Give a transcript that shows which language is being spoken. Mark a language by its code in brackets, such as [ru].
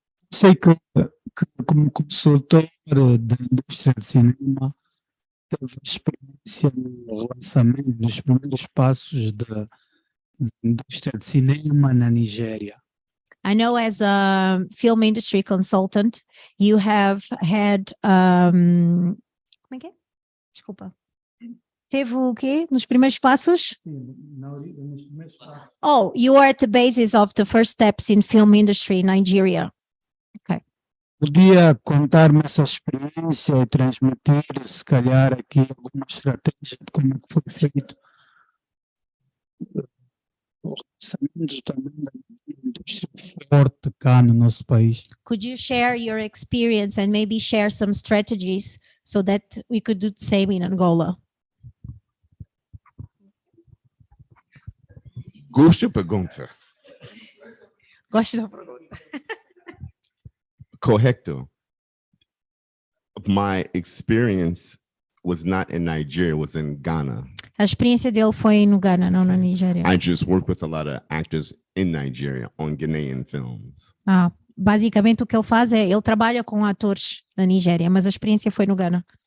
[pt] sei que como consultor da indústria de cinema, teve experiência no lançamento dos primeiros passos da indústria de cinema na Nigéria. [en] I know as a film industry consultant, you have had [pt] como é que é? Desculpa. Teve o quê? Nos primeiros passos? Sim, nos primeiros passos. [en] Oh, you are at the basis of the first steps in film industry in Nigeria. Okay. [pt] Podia contar-me essa experiência e transmitir, se calhar, aqui alguma estratégia de como é que foi feito o lançamento também da indústria forte cá no nosso país. [en] Could you share your experience and maybe share some strategies so that we could do the same in Angola? [pt] Gosto da pergunta. Gosto da pergunta. Correcto. [en] My experience was not in Nigeria, it was in Ghana. [pt] A experiência dele foi no Ghana, não na Nigéria. [en] I just worked with a lot of actors in Nigeria on Ghanaian films. [pt] Basicamente o que ele faz é, ele trabalha com atores na Nigéria, mas a experiência foi no Ghana.